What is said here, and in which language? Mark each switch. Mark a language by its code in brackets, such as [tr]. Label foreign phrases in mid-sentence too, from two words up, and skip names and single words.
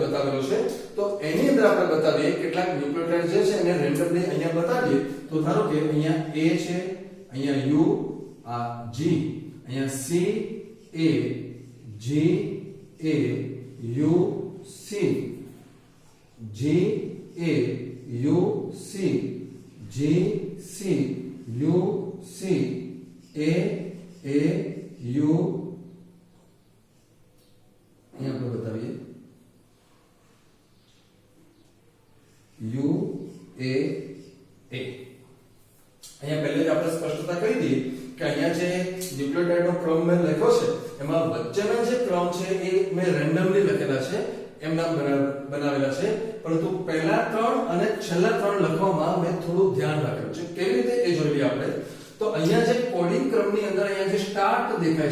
[gu] બતાવેલો છે તો એની અંદર આપણે બતાવીએ કેટલાક ન્યુક્લિયોટાઇડ જે છે એને રેન્ડમલી અહીંયા બતાવીએ તો ધારો કે અહીંયા A છે અહીંયા U આ G અહીંયા C A G A U C G A U C G C U C A U અહીંયા આપણે બતાવીએ U A અહીંયા પહેલે જ આપણે સ્પષ્ટતા કરી દઈએ કે અહીંયા જે ન્યુક્લિયોટાઇડનો ક્રમ મેં લખ્યો છે એમાં વચ્ચેના જે ક્રમ છે એ મેં રેન્ડમલી લખેલા છે એમના બનાવેલા છે પરંતુ પહેલા 3 અને છેલ્લા 3 લખવામાં મેં થોડું ધ્યાન રાખ્યું છે કેવી રીતે એ જોઈએ આપણે તો અહીંયા જે કોડિંગ ક્રમની અંદર અહીંયા જે સ્ટાર્ટ દેખાય